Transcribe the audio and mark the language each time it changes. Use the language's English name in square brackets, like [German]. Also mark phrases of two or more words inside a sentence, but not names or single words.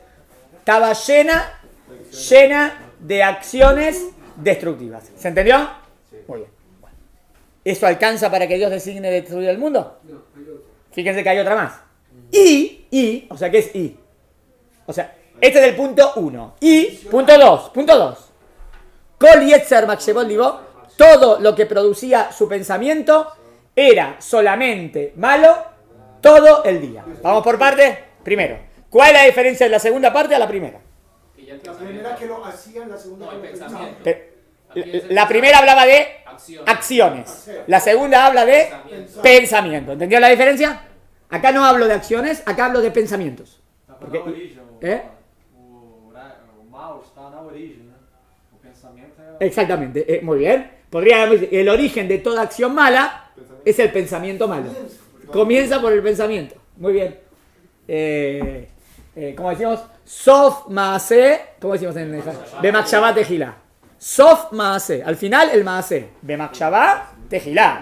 [Spanish] Estaba llena de acciones destructivas. ¿Se entendió? Muy bien. ¿Eso alcanza para que Dios designe destruir el mundo? No, hay otro. Fíjense que hay otra más. O sea, ¿qué es I? O sea, este es el punto 1. Y, punto 2. [Hebrew] כל יצר מחשבות לבו, [Spanish] todo lo que producía su pensamiento era solamente malo todo el día. Vamos por partes. Primero, ¿Cuál es la diferencia de la segunda parte a la primera? Que ya el La pensamiento- primera que lo hacían, la segunda No, que el lo pensamiento. pensaban. Aquí es el La primera hablaba de acción. acciones. La segunda habla de Pensamiento. pensamiento. ¿Entendió la diferencia? Acá no hablo de acciones, acá hablo de pensamientos. [Portuguese] Estava Porque- na origem. É? O mal está na origem, né? O pensamento é. [Spanish] Exactamente, muy bien. Podríamos decir, el origen de toda acción mala es el pensamiento malo. Comienza por el pensamiento. Muy bien. Como decimos, [Hebrew] סוף מעשה, [Spanish] ¿cómo decimos en el [Hebrew] במחשבה תחילה? סוף מעשה. [Spanish] Al final el Maase. [Hebrew] במחשבה תחילה.